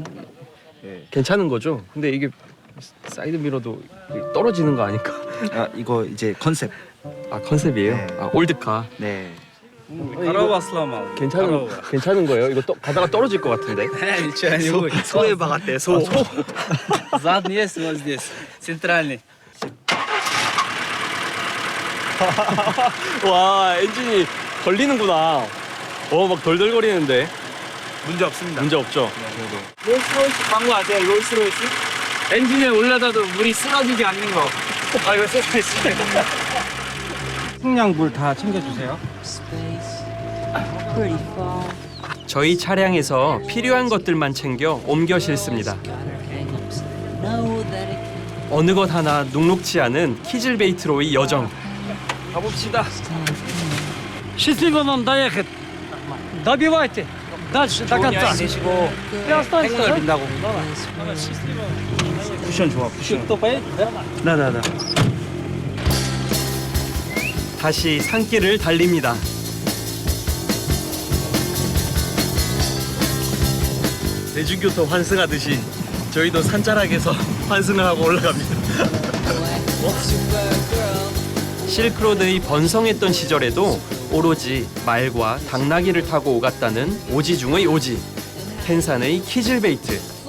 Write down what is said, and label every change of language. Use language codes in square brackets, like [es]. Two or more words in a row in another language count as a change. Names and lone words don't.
[ko] 괜찮은 거죠? 근데 이게 사이드 미러도 떨어지는 거 아닐까? 이거 이제 컨셉. 아 컨셉이에요? 네. 아 올드카. 네. 괜찮은 거예요? 이거 가다가 떨어질 것 같은데. 소에 박았대. 소. [ru] Задний есть вот здесь, центральный. [ko] 와 엔진이 걸리는구나. 막 덜덜거리는데. 문제 없습니다. 문제 없죠? 롤스로이스 광고 아세요? 롤스로이스? 엔진에 올려놔도 물이 쓰러지지 않는 거. 아 이거 쓰러졌어요. 식량 물 다 챙겨주세요. 저희 차량에서 필요한 것들만 챙겨 옮겨 실습니다. 어느 것 하나 눅눅지 않은 키즐베이트로의 여정. 가봅시다. [ru] Счастливо вам доехать. Добивайте. Дальше до конца. [ko] 되시고 [ru] Ты останься, [ko] 행운을 [ru] да? [ko] 빈다고. [ru] Давай, счастливо. [ko] 쿠션 좋아. 쿠션. [ru] Кто поедет, да? [ko] 나나나. 다시 산길을 달립니다. 대중교통 환승하듯이 저희도 산자락에서 환승을 하고 올라갑니다. 실크로드의 번성했던 시절에도 오로지 말과 당나귀를 타고 오갔다는 오지 중의 오지, 켄산의 키즐베이트.